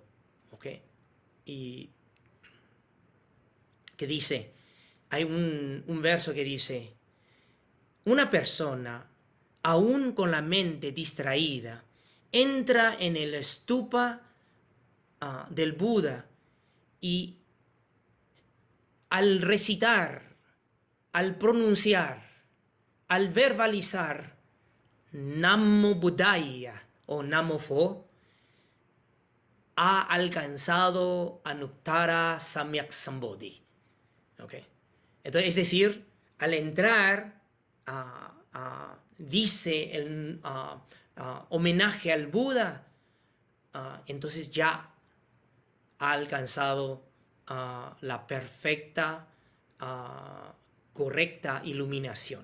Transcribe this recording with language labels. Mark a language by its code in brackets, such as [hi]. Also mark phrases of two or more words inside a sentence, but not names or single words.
[es] ¿Okay? Y que dice, hay un verso que dice, una persona, aún con la mente distraída, entra en el stupa del Buda y al recitar, al pronunciar, al verbalizar [sa] Namo Buddhaya [es] o [vi] Namo Pho, [es] ha alcanzado [sa] Anuttara Samyak Sambodhi. [es] Okay. Entonces, es decir, al entrar, dice el homenaje al Buda, entonces ya ha alcanzado la perfecta, correcta iluminación.